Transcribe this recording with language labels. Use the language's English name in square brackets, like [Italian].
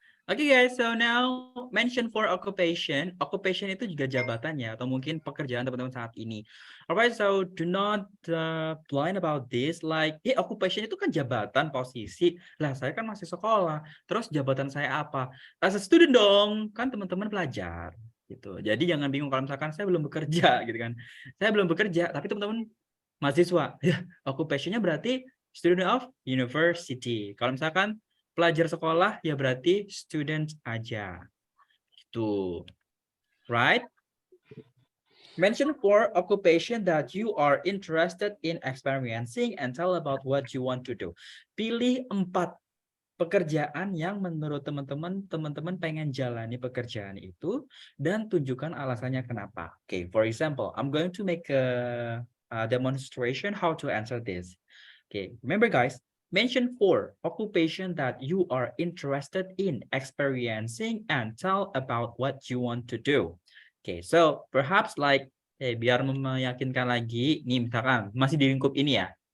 [English] Oke guys, so now mention for occupation. [Indonesian] Occupation itu juga jabatannya atau mungkin pekerjaan teman-teman saat ini. [English] Alright, so do not blind about this. [Indonesian] Like, occupation itu kan jabatan, posisi. Lah, saya kan masih sekolah. Terus jabatan saya apa? [English] As a student [Indonesian] dong, kan teman-teman pelajar. Gitu. Jadi jangan bingung kalau misalkan saya belum bekerja, gitu kan. Saya belum bekerja, tapi teman-teman mahasiswa. Ya, occupation-nya berarti student of university. Kalau misalkan pelajar sekolah ya berarti student aja. Gitu. [English] Right? Mention for occupation that you are interested in experiencing and tell about what you want to do. [Indonesian] Pilih 4 pekerjaan yang menurut teman-teman pengen jalani pekerjaan itu dan tunjukkan alasannya kenapa. [English] Okay, for example, I'm going to make a demonstration how to answer this. Okay, remember guys, mention 4 occupation that you are interested in experiencing and tell about what you want to do. Okay, so perhaps like, [Indonesian] biar meyakinkan lagi, nih misalkan masih di lingkup ini ya.